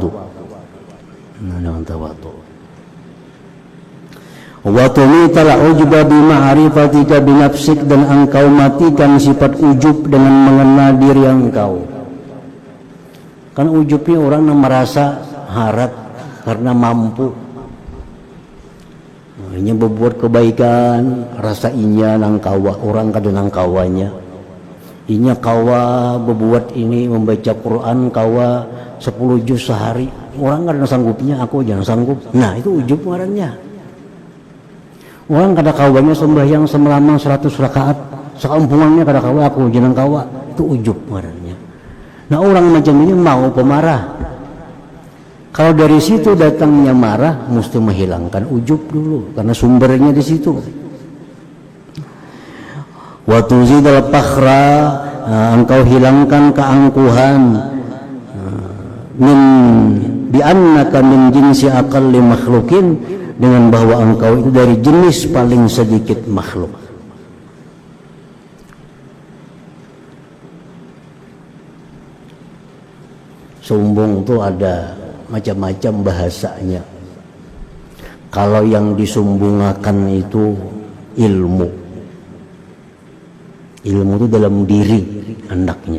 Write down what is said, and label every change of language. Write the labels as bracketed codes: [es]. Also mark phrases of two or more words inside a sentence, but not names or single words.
[id] Nah, dengan tawadu. [ar] وتميت العجب بمعرفتك بنفسك, [id] dan engkau matikan sifat ujub dengan mengenal diri engkau. Kan ujubnya orang yang merasa harap karena mampu. [bjn] Inya berbuat kebaikan, rasa inya nang kawa, orang kada nang kawanya. Inya kawa berbuat ini, membaca Quran kawa 10 juz sehari. Orang kada sanggupnya, aku jangan sanggup. Nah, itu ujub ngarannya. Orang kada kawanya sembahyang semelamang 100 rakaat, sekampungannya kada kawa, aku jangan kawa. Itu ujub ngarannya. Nah, orang macam ini mau pemarah. [id] Kalau dari situ datangnya marah, mesti menghilangkan ujub dulu, karena sumbernya di situ. [ar] وتزيل الفخر, [id] engkau hilangkan keangkuhan, [ar] من بأنك من جنس أقل مخلوق, [id] dengan bahwa engkau itu dari jenis paling sedikit makhluk. Sombong itu ada macam-macam bahasanya. Kalau yang disumbungkan itu ilmu itu dalam diri hendaknya.